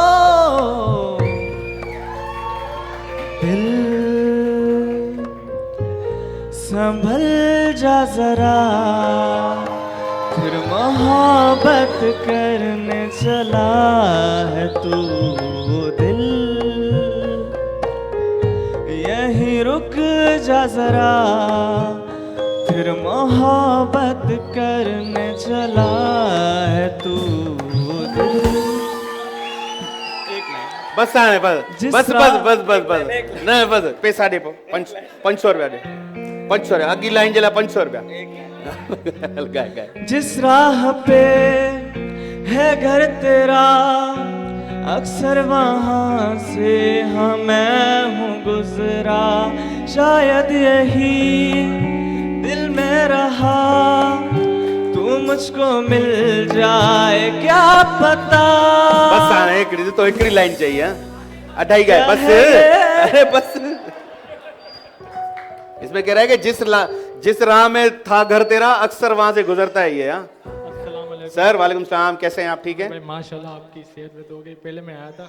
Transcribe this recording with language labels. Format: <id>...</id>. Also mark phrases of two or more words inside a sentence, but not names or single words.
<hi>दिल संभल जा जरा, फिर मोहब्बत करने चला है तू, दिल यहीं रुक जा जरा, फिर मोहब्बत करने चला है तू, दिल।</hi> <sd>बस हाणे बस बस बस बस बस बस न बस, पैसा ॾे पोइ 500 रुपया ॾे, 500 रुपया अॻी लाइन जे लाइ 500 रुपया। गाए गाए।</sd> <hi>जिस राह पे है घर तेरा, अक्सर वहाँ से हाँ मैं हूँ गुजरा, शायद यही दिल में रहा, तू मुझको मिल जाए क्या पता।</hi> <sd>बस हाणे हिकिड़ी तो हिकिड़ी लाइन चाहिए, अढाई गाए बस।</sd> <hi>अरे बस, इसमें कह रहा है कि जिस राह में था घर तेरा, अक्सर वहां से गुजरता है ये। सर वालेकुम सलाम, कैसे हैं आप? ठीक है माशाल्लाह, आपकी सेहत में तो हो गई। पहले मैं आया था</hi>